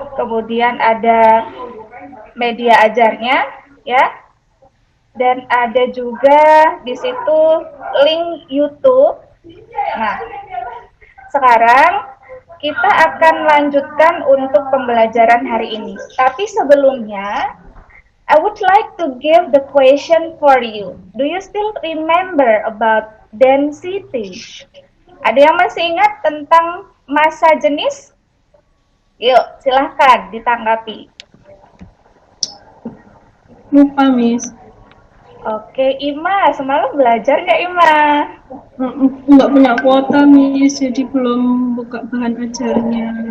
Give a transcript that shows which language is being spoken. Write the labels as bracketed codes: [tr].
[id] Kemudian ada media ajarnya, ya. Dan ada juga di situ link YouTube. Nah, sekarang kita akan lanjutkan untuk pembelajaran hari ini. Tapi sebelumnya, [en] I would like to give the question for you. Do you still remember about density? [id] Ada yang masih ingat tentang massa jenis? Yuk, silahkan ditanggapi. Lupa, Miss. Oke, Ima, semalam belajar nggak Ima? Nggak punya kuota, Miss, jadi belum buka bahan ajarnya.